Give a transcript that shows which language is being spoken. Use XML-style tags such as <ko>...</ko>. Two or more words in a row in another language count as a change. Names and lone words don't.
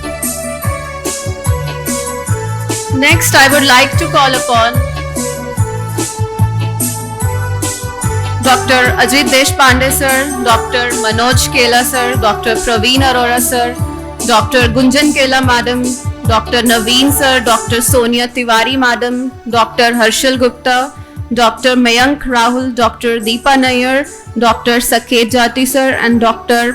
<en>Next, I would like to call upon Dr. Ajit Deshpande sir, Dr. Manoj Kela sir, Dr. Praveen Arora sir, Dr. Gunjan Kela madam, Dr. Naveen sir, Dr. Sonia Tiwari madam, Dr. Harshal Gupta, Dr. Mayank Rahul, Dr. Deepa Nair, Dr. Saket Jati sir, and Dr.</en>